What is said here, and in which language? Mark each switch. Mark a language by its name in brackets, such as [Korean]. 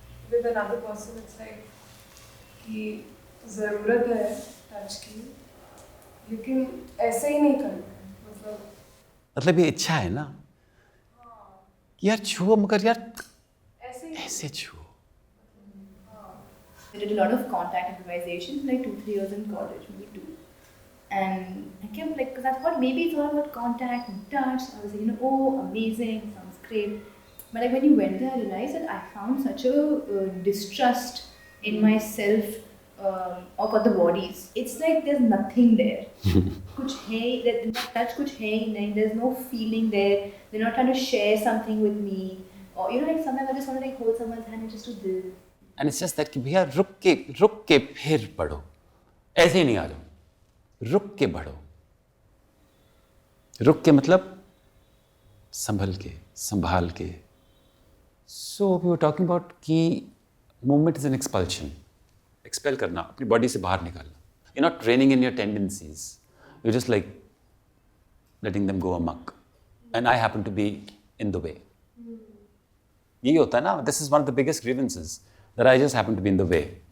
[English] With another person, it's like [Hindi] कि ज़रूरत है टच की, लेकिन ऐसे ही नहीं करना। मतलब ये इच्छा है ना कि यार छुओ, मगर यार ऐसे छुओ। [English] I did a lot of contact improvisation for like 2-3 years in college, maybe 2. And I kept like, because I thought maybe it's all about contact and touch. I was like, oh, amazing, sounds great. But like when you went there, I realized that I found such a distrust in myself or for the bodies. It's like there's nothing there. [Hindi] Kuch hai, [English] that touch [Hindi] kuch hai hi nahi. [English] There's no feeling there. They're not trying to share something with me. Or like sometimes I just want to like hold someone's hand and just do this. And it's just that [Hindi] कि भैया रुक के फिर पढ़ो, ऐसे ही नहीं आ जाओ। रुक के बढ़ो। रुक के मतलब संभल के, संभाल के। [English] So we were talking about कि movement is an expulsion. [Hindi] Expel करना, अपनी बॉडी से बाहर निकालना। [English] You're not training in your tendencies. You're just like letting them go amok. And I happen to be in the way. [Hindi] यही होता है ना। [English] This is one of the biggest grievances, that I just happen to be in the way.